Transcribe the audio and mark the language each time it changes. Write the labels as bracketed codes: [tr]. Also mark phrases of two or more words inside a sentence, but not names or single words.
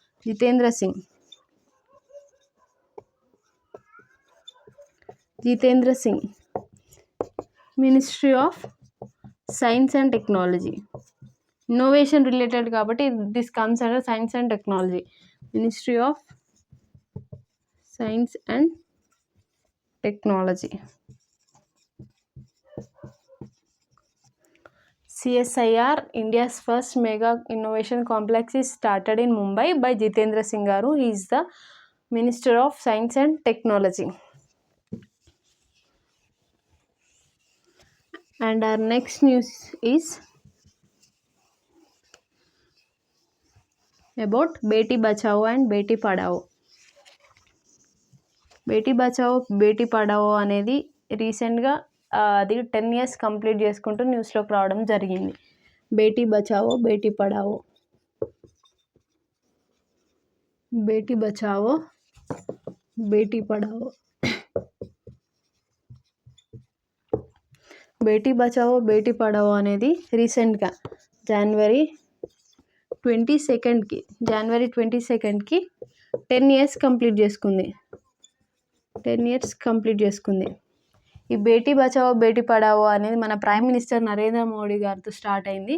[te] జితేంద్ర సింగ్ మినిస్ట్రీ ఆఫ్ సైన్స్ అండ్ టెక్నాలజీ. [en] innovation related కాబట్టి this comes under science and technology. Ministry of Science and Technology. CSIR, India's first mega innovation complex, is started in Mumbai by Jitendra Singh garu. He is the Minister of Science and Technology. And our next news is about Beti Bachao and Beti Padhao. [te] బేటీ బచావో బేటీ పడావో అనేది రీసెంట్గా అది 10 [en] years complete [te] చేసుకుంటూ న్యూస్లోకి రావడం జరిగింది. బేటీ బచావో బేటీ పడావో. బేటీ బచావో బేటీ పడావో. బేటీ బచావో బేటీ పడావో అనేది రీసెంట్గా జనవరి 22కి 10 [en] years complete [te] చేసుకుంది. 10 [en] years complete [te] చేసుకుంది. ఈ బేటీ బచావో బేటీ పడావో అనేది మన [en] prime minister [te] నరేంద్ర మోడీ గారితో స్టార్ట్ అయింది.